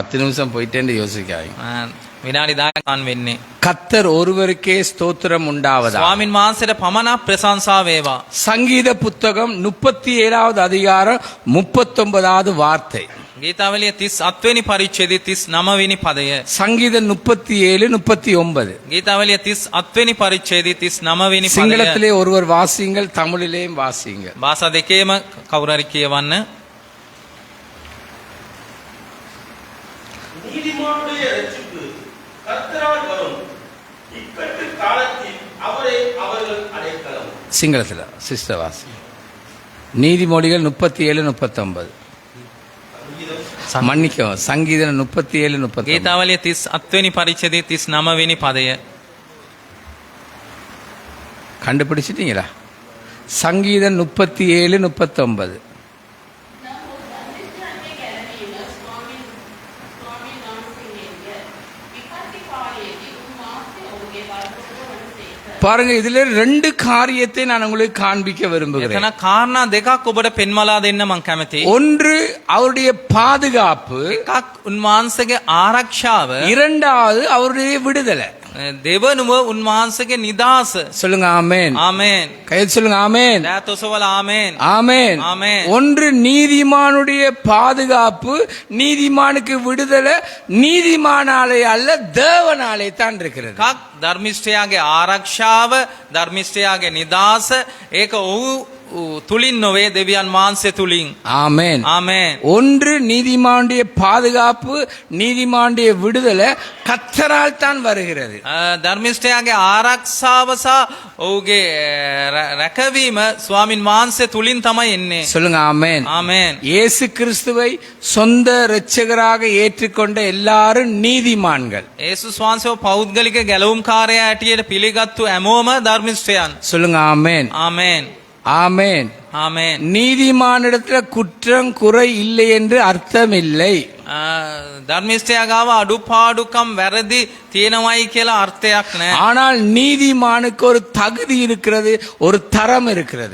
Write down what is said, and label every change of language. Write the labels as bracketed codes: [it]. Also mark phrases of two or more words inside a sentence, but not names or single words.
[ta] 10 நிமிஷம் போயிட்டேன்னு யோசிக்காதீங்க. [si] විනාඩි 10ක් ගන්න වෙන්නේ. [ta] கர்த்தர் ஒருவருக்கே ஸ்தோத்திரம் உண்டாவதா. [si] ස්වාමින් වහන්සේට පමණක් ප්‍රශංසා වේවා. [ta] சங்கீத புத்தகம் 37வது அதிகாரம் 39வது வார்த்தை. [si] ගීතාවලිය 37 වෙනි පරිච්ඡේදයේ 39 වෙනි පදය. [ta] சங்கீதம் 37 39. [si] ගීතාවලිය 37 වෙනි පරිච්ඡේදයේ 39 වෙනි පදය. [ta] சிங்களத்திலே ஒருவர் வாசியுங்கள், தமிழிலேயும் வாசியுங்கள். [si] භාෂා දෙකේම කවුරු හරි කියවන්න. [ta] நீதிமானுடைய ரட்சிப்பு கர்த்தரால் வரும், இக்கட்டு காலத்தில் அவரே அவர்கள் அடைக்கலம். சிங்களத்தில் சிஸ்டர் வாசி. நீதிமொழிகள் 37 39. மன்னிக்கவும், சங்கீதம் 37 39. [si] ගීතාවලිය 37 වෙනි පරිච්ඡේදයේ 39 වෙනි පදය. [ta] கண்டுபிடிச்சிட்டீங்களா? சங்கீதம் 37 39. பாருங்க, இதுல 2 காரியத்தை நான் உங்களுக்கு காண்பிக்க விரும்புகிறேன். [si] එතන කාරණා දෙකක් ඔබට පෙන්වලා දෙන්න මම කැමතියි. [ta] ஒன்று அவருடைய பாதுகாப்பு, [si] එකක් උන්වහන්සේගේ ආරක්ෂාව, [ta] இரண்டாவது அவருடைய விடுதலை. [si] දෙවනුව උන්වහන්සේගේ නිදාස. [ta] சொல்லுங்க ஆமென். [si] ආමේන්. [ta] கையில் சொல்லுங்க ஆமென். [si] දෑතොසවල ආමේන්. [ta] ஆமென். ஆமென். ஒன்று நீதிமானுடைய பாதுகாப்பு, நீதிமானுக்கு விடுதலை நீதிமானாலே அல்ல தேவனாலே தான் இருக்கிறது. [si] එකක් ධර්මිෂ්ඨයාගේ ආරක්ෂාව, ධර්මිෂ්ඨයාගේ නිදාස. ඒක ඔහු තුලින් නොවේ, දෙවියන් වහන්සේ තුලින්. [ta] ஆமென். [si] ආමේන්. [ta] ஒன்று நீதிமானுடைய பாதுகாப்பு, நீதிமானுடைய விடுதலை கர்த்தரால் தான் வருகிறது. [si] ධර්මිෂ්ඨයාගේ ආරක්ෂාව සහ ඔහුගේ රැකවීම ස්වාමින් වහන්සේ තුලින් තමයි එන්නේ. [ta] சொல்லுங்க ஆமென். [si] ආමේන්. [ta] இயேசு கிறிஸ்துவை சொந்த இரட்சகராக ஏற்றுக்கொண்ட எல்லாரும் நீதிமான்கள். [si] යේසුස් වහන්සේව පෞද්ගලික ගැලවුම්කාරයා හැටියට පිළිගත්තු හැමෝම ධර්මිෂ්ඨයන්. [ta] சொல்லுங்க ஆமென். [si] ආමේන්. [ta] ஆமென். [si] ආමේන්. [ta] நீதிமானிடத்துல குற்றம் குறை இல்லை என்று அர்த்தம் இல்லை. [si] ධර්මිෂ්ඨයා ගාව අඩුපාඩුකම් වැරදි තියෙනවයි කියලා අර්ථයක් නැහැ. [ta] ஆனால் நீதிமானுக்கு ஒரு தகுதி இருக்கிறது, ஒரு தரம் இருக்கிறது.